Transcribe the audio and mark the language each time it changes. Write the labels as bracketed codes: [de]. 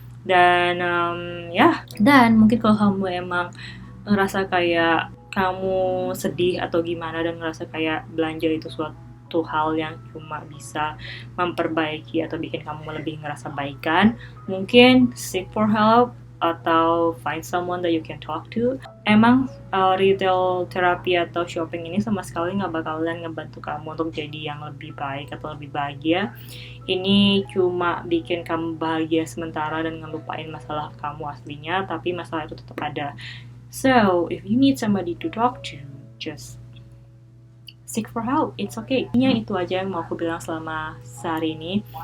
[id] Dan dan mungkin kalau kamu emang ngerasa kayak kamu sedih atau gimana dan ngerasa kayak belanja itu suatu hal yang cuma bisa memperbaiki atau bikin kamu lebih ngerasa baikan, mungkin [en] seek for help [id] atau [en] find someone that you can talk to. [id] Emang retail therapy atau shopping ini sama sekali nggak bakalan ngebantu kamu untuk jadi yang lebih baik atau lebih bahagia. Ini cuma bikin kamu bahagia sementara dan ngelupain masalah kamu aslinya, tapi masalah itu tetap ada. [en] So, if you need somebody to talk to, just seek for help, it's okay. [id] Itu aja yang mau aku bilang selama sehari ini.